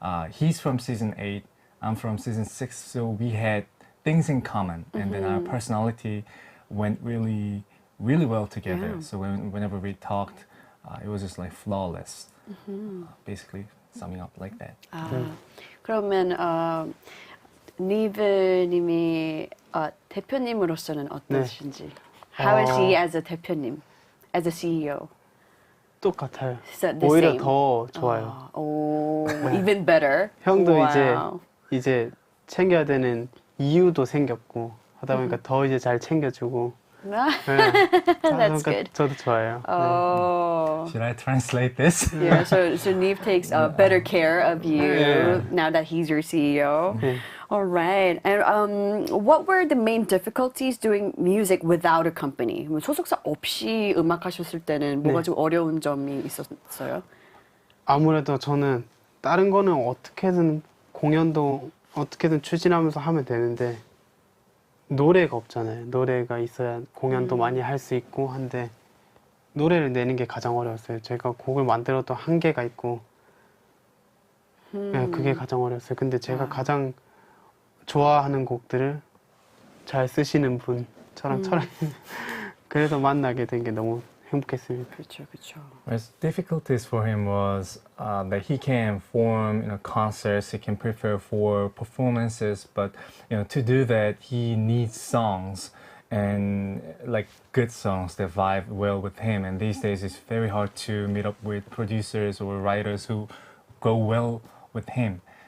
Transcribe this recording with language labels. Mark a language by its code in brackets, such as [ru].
[en] He's from season 8, I'm from season 6, so we had things in common, and then our personality went really well together. Yeah. So whenever we talked, it was just like flawless. Basically, summing up like that. [ko] 그러면 니브님이 대표님으로서는 어떠신지? [en] How is he as a 대표님, as a CEO? [ko] 똑같아요. [en] So the [ko] 오히려 [en] same. [ko] 더 좋아요. [en] Oh, even better. [ko] 형도 [en] Wow. [ko] 이제 챙겨야 되는 이유도 생겼고 하다 보니까 더 이제 잘 챙겨주고. [en] That's good. [ko] 저도 좋아요. [en] Oh. Should I translate this? Yeah, so Nive takes better care of you now that he's your CEO. All right. And what were the main difficulties doing music without a company? [ko] 소속사 없이 음악하셨을 때는 뭐가 좀 어려운 점이 있었어요? 아무래도 저는 다른 거는 어떻게든 공연도 어떻게든 추진하면서 하면 되는데 노래가 없잖아요. 노래가 있어야 공연도 많이 할 수 있고 한데 노래를 내는 게 가장 어려웠어요. 제가 곡을 만들어도 한계가 있고 네, 그게 가장 어려웠어요. 근데 제가 가장 좋아하는 곡들을 잘 쓰시는 분 저랑 그래서 만나게 된 게 너무 행복했습니다. 그렇죠. [en] His difficulties for him was that he can form concerts, he can prepare for performances, but to do that he needs songs and like good songs that vibe well with him. And these days it's very hard to meet up with producers or writers who go well with him.